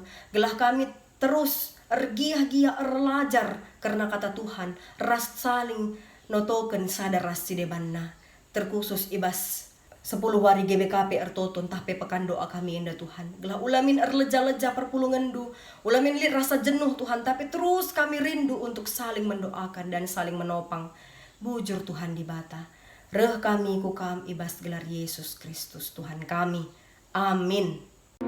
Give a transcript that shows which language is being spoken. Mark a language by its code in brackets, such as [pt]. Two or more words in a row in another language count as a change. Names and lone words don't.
[btx] Gelah kami terus ergiah-giah erlajar karena kata Tuhan ras saling notoken sadar ras sidebanna terkhusus ibas 10 hari GBKP ertoton tapi pekan doa kami enda Tuhan gelah ulamin erleja-leja perpulungan du ulamin li rasa jenuh Tuhan tapi terus kami rindu [id] untuk saling mendoakan dan saling menopang [btx] bujur Tuhan di bata reh kami kukam ibas gelar Yesus Kristus Tuhan kami amin.